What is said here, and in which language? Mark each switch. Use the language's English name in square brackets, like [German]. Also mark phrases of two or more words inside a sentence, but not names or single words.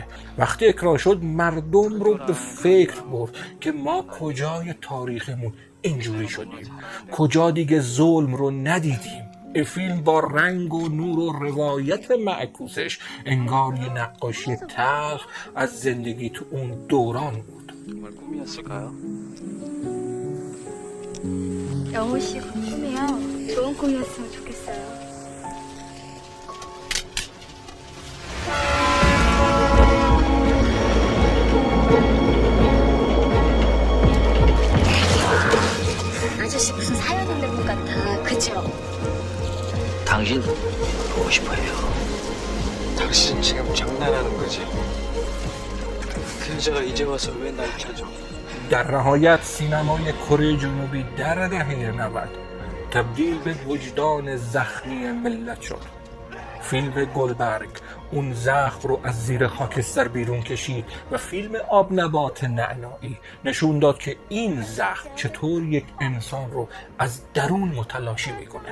[Persian] وقتی اکران شد مردم رو به فکر برد که ما کجای تاریخمون اینجوری شدیم، کجا دیگه ظلم رو ندیدیم. این فیلم با رنگ و نور و روایت معکوسش انگار یه نقاشی تلخ از زندگی تو اون دوران بود. [Korean] 정말 꿈이었을까요? 영호 씨가 꿈이요. 좋은 꿈이었으면 좋겠어요. 아저씨 무슨 사연 있는 분 같아. 그죠? 당신 보고 싶어요. 당신 지금 장난하는 거지? 그 여자가 이제 와서 왜 날 찾아? [Persian] در نهایت سینمای کره جنوبی در دهه 90 تبدیل به وجدان زخمی ملت شد. فیلم گلبرگ اون زخم رو از زیر خاکستر بیرون کشید و فیلم آبنبات نعنایی نشون داد که این زخم چطور یک انسان رو از درون متلاشی میکنه.